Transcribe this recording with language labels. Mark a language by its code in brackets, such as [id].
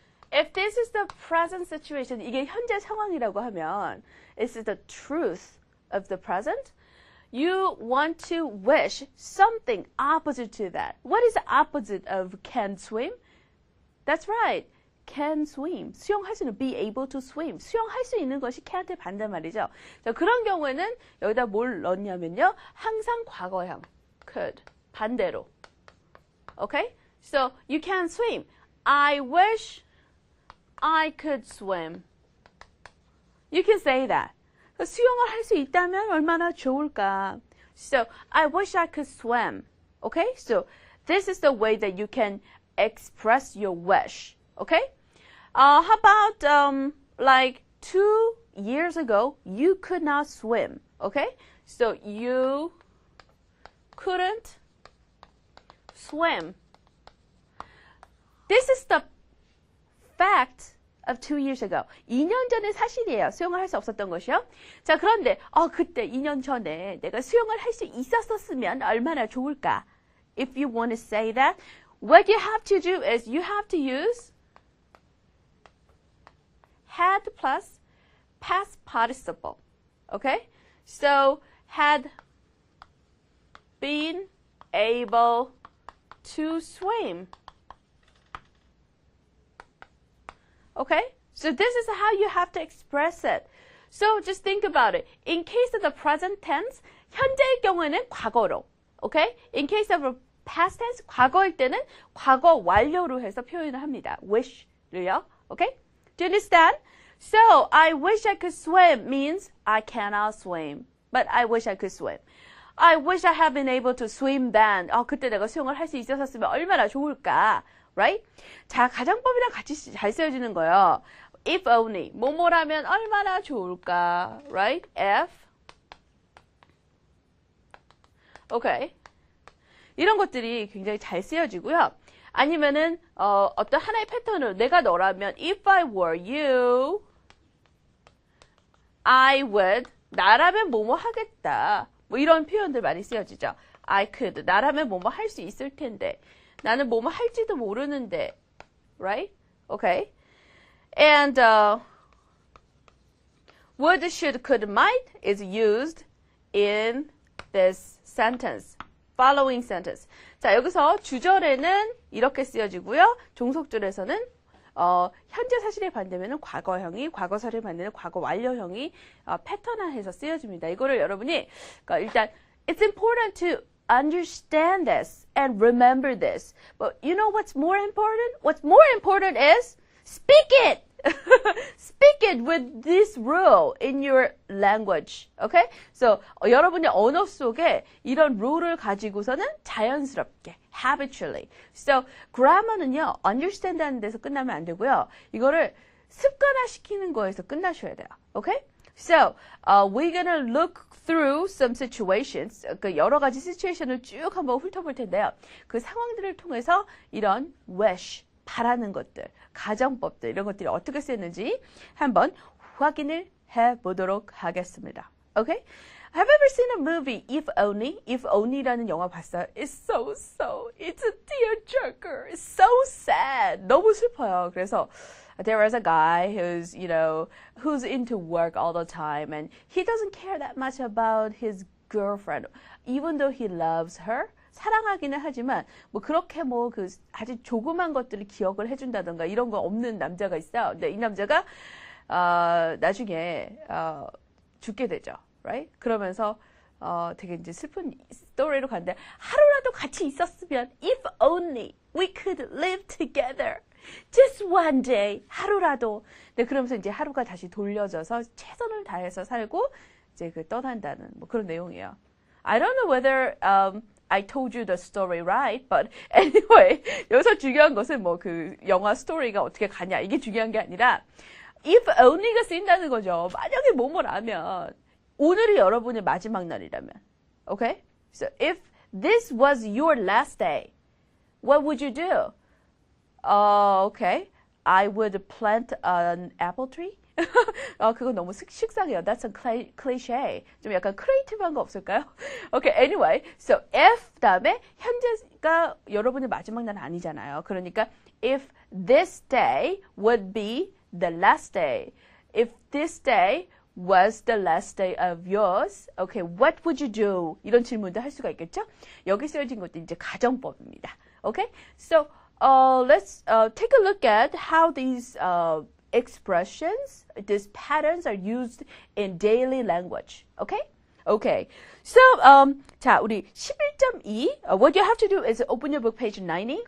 [en] If this is the present situation, [ko] 이게 현재 상황이라고 하면, [en] this is the truth of the present. You want to wish something opposite to that. What is the opposite of can swim? That's right. Can swim. [ko] 수영할 수 있는, [en] be able to swim. [ko] 수영할 수 있는 것이 can의 반대말이죠. 자, 그런 경우에는 여기다 뭘 넣냐면요. 항상 과거형. could. 반대로. Okay? [en] So, you can swim. I wish I could swim. You can say that. [ko] 수영을 할 수 있다면 얼마나 좋을까. [en] So, I wish I could swim. Okay? So, this is the way that you can express your wish. Okay? How about, like 2 years ago, you could not swim. Okay? So, you couldn't swim. This is the fact of 2 years ago. [ko] 2년 전의 사실이에요. 수영을 할 수 없었던 것이요. 자, 그런데 그때 2년 전에 내가 수영을 할 수 있었으면 얼마나 좋을까? [en] If you want to say that, what you have to do is you have to use had plus past participle. Okay? So, had been able to swim. Okay? So this is how you have to express it. So just think about it. In case of the present tense, [ko] 현재의 경우에는 과거로. [en] Okay? In case of a past tense, [ko] 과거일 때는 과거 완료로 해서 표현을 합니다. [en] wish를요. Okay? Do you understand? So, I wish I could swim means I cannot swim. But I wish I could swim. I wish I had been able to swim then. [ko] 그때 내가 수영을 할 수 있었으면 얼마나 좋을까. [en] Right? [ko] 자, 가정법이랑 같이 잘 쓰여지는 거예요. [en] If only. [ko] 뭐뭐라면 얼마나 좋을까. [en] Right? If. Okay. [ko] 이런 것들이 굉장히 잘 쓰여지고요. 아니면은 어떤 하나의 패턴을 내가 너라면 [en] if I were you, I would [ko] 나라면 뭐뭐 하겠다. 뭐 이런 표현들 많이 쓰여지죠. [en] I could [ko] 나라면 뭐뭐 할 수 있을 텐데 나는 뭐뭐 할지도 모르는데, right? [en] Okay. And would, should, could, might is used in this sentence. Following sentence. [ko] 자, 여기서 주절에는 이렇게 쓰여지고요. 종속절에서는 현재 사실의 반대면은 과거형이, 과거사를 반대는 과거 완료형이 패턴화해서 쓰여집니다. 이거를 여러분이 일단 [en] it's important to understand this and remember this. But you know what's more important? What's more important is speak it. Speak it with this rule in your language. Okay? [ko] So 여러분의 언어 속에 이런 룰을 가지고서는 자연스럽게 habitually. So grammar는요. understand하는 데서 끝나면 안 되고요. 이거를 습관화시키는 거에서 끝나셔야 돼요. [en] Okay? So we're gonna look through some situations. [ko] 그 여러 가지 situation을 쭉 한번 훑어볼 텐데요. 그 상황들을 통해서 이런 wish 바라는 것들, 가정법들 이런 것들이 어떻게 쓰였는지 한번 확인을 해보도록 하겠습니다. [en] Okay? Have you ever seen a movie If Only? [ko] If Only라는 영화 봤어요? [en] It's it's a tearjerker. It's so sad. [ko] 너무 슬퍼요. [en] 그래서 there was a guy who's, who's into work all the time and he doesn't care that much about his girlfriend, even though he loves her. [ko] 사랑하기는 하지만 뭐 그렇게 뭐 그 아주 조그만 것들을 기억을 해준다던가 이런 거 없는 남자가 있어요. 근데 이 남자가 나중에 죽게 되죠, right? 그러면서 되게 이제 슬픈 스토리로 갔는데 하루라도 같이 있었으면 [en] if only we could live together, just one day [ko] 하루라도. 네, 그러면서 이제 하루가 다시 돌려져서 최선을 다해서 살고 이제 그 떠난다는 뭐 그런 내용이에요. [en] I don't know whether I told you the story right, but anyway, [ko] 여기서 중요한 것은 뭐 그 영화 스토리가 어떻게 가냐 이게 중요한 게 아니라 if only가 쓰인다는 거죠. 만약에 뭐뭐라면 오늘이 여러분의 마지막 날이라면, okay? [en] So if this was your last day, what would you do? Okay, I would plant an apple tree. [ko] 그거 너무 식상해요. [en] That's a cliché. [ko] 좀 약간 크리에이티브한 거 없을까요? [en] Okay, anyway. [ko] So if 다음에 현재가 여러분의 마지막 날은 아니잖아요. [en] 그러니까 if this day would be the last day. If this day was the last day of yours. Okay, what would you do? [ko] 이런 질문도 할 수가 있겠죠? 여기 쓰여진 것도 이제 가정법입니다. [en] Okay? So let's take a look at how these expressions, these patterns are used in daily language. Okay? Okay. So, 자, 우리 11.2. What you have to do is open your book page 90.